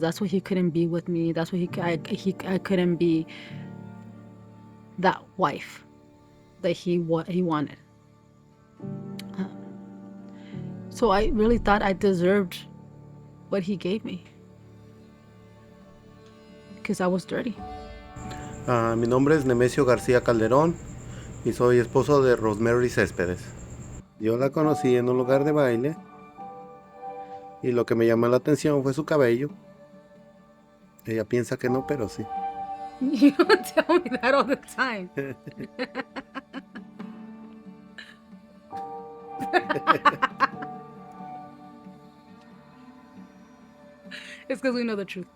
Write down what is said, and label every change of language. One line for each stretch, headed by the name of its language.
English: That's why he couldn't be with me. That's why I couldn't be that wife that he wanted. So I really thought I deserved what he gave me, because I was dirty.
Spanish: Mi nombre es Nemesio García Calderón y soy esposo de Rosemary Céspedes. Yo la conocí en un lugar de baile y lo que me llamó la atención fue su cabello. Ella piensa que no, pero sí.
English: You don't tell me that all the time. It's because we know the truth.